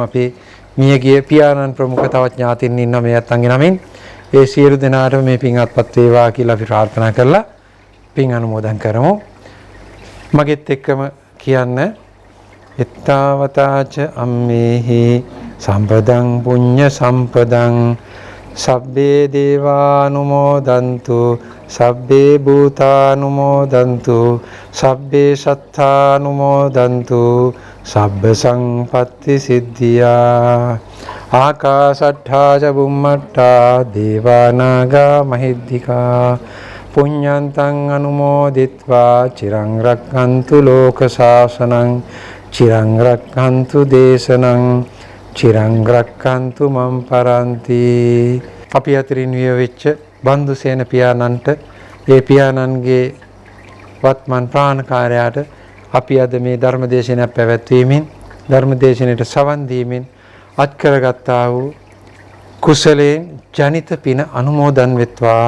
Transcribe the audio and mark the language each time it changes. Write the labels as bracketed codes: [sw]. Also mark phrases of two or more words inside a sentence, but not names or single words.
[si] අපි මියගිය පියාණන් ප්‍රමුඛ තවත් ඥාතින් ඉන්න මේ අත්ංගේ නමින් ඒ සියලු දෙනාටම මේ පින් අත්පත් වේවා කියලා අපි ප්‍රාර්ථනා කරලා පින් අනුමෝදන් කරමු. මගෙත් එක්කම කියන්න [pi] එත්තාවතාච අම්මේහි සම්පදං පුඤ්ඤ සම්පදං සබ්බේ දේවානුමෝදන්තු සබ්බේ භූතානුමෝදන්තු සබ්බේ සත්තානුමෝදන්තු සබ්බ සංපත්ති සිද්ධියා ආකාශට්ඨා ච බුම්මට්ඨා දේවානාගා මහිද්దికා පුඤ්ඤන්තං අනුමෝදිත්වා චිරං රක්ඛන්තු ලෝක ශාසනං චිරං රක්ඛන්තු දේශනං චිරං රක්ඛන්තු මම් පරන්ති. [si] අපි අතරින් විය වෙච්ච බන්දුසේන පියාණන්ට ඒ පියාණන්ගේ වත්මන් ප්‍රාණකාරයාට අපි අද මේ ධර්මදේශනයක් පැවැත්වීමෙන් ධර්මදේශනයට සවන් දීමෙන් අත් කරගත්තා වූ කුසලයෙන් ජනිත පින අනුමෝදන් වෙත්වා.